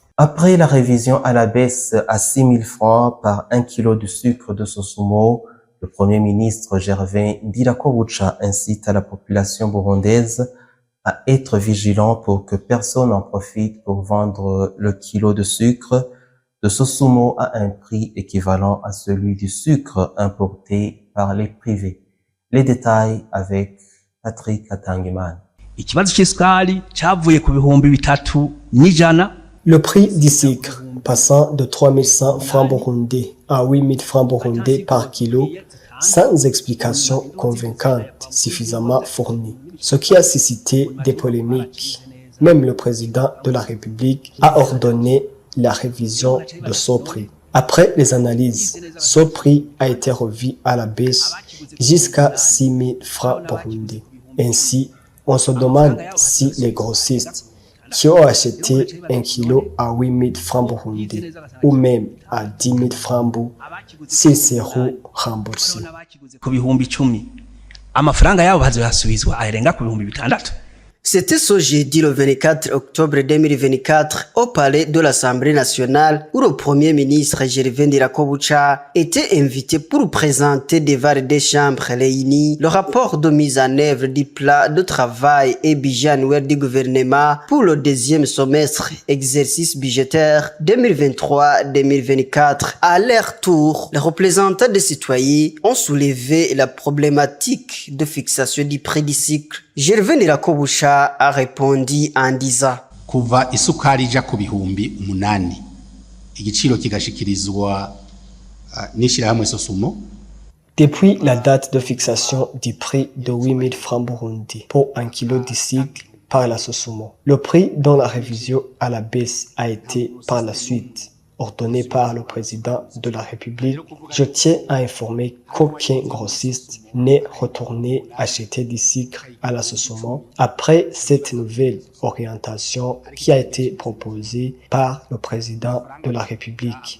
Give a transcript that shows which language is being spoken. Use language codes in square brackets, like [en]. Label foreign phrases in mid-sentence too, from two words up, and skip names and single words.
[fr] Après la révision à la baisse à 6 000 francs par 1 kg de sucre de Sosumo, le Premier ministre Gervais Ndirakobucha incite à la population burundaise à être vigilant pour que personne n'en profite pour vendre le kilo de sucre de Sosumo à un prix équivalent à celui du sucre importé par les privés. Les détails avec Patrick Atangimana. [rn] Ikibazo cy'isukari cyavuye ku bihumbi 3,100 [fr] Le prix du sucre passant de 3100 francs burundais à 8000 francs burundais par kilo sans explication convaincante suffisamment fournie, ce qui a suscité des polémiques. Même le président de la République a ordonné la révision de ce prix. Après les analyses, ce prix a été revu à la baisse jusqu'à 6 000 francs burundais. Ainsi, on se demande si les grossistes qui ont acheté 1 kilo à 8 000 francs burundais ou même à 10 000 francs burundais, s'ils seront remboursés. [rn] ku bihumbi 10 amafaranga yabo bazoyasubizwa arenga ku bihumbi 6. [fr] C'était ce jeudi le 24 octobre 2024 au palais de l'Assemblée nationale où le premier ministre Gervais Ndirakobucha était invité pour présenter devant des chambres réunies le rapport de mise en œuvre du plan de travail et budget annuel du gouvernement pour le deuxième semestre exercice budgétaire 2023-2024. À leur tour, les représentants des citoyens ont soulevé la problématique de fixation du prix du cycle. Gervais Ndirakobucha a répondu en disant [rn] kuva isukari ija ku bihumbi 8 igiciro kigashikirizwa n'ishirahamwe Sosumo. [fr] Depuis la date de fixation du prix de 8 000 francs burundais pour 1 kilo de cycle par la Sosumo, le prix dont la révision à la baisse a été par la suite ordonné par le président de la République, je tiens à informer qu'aucun grossiste n'est retourné acheter du sucre à la Sosumo après cette nouvelle orientation qui a été proposée par le président de la République.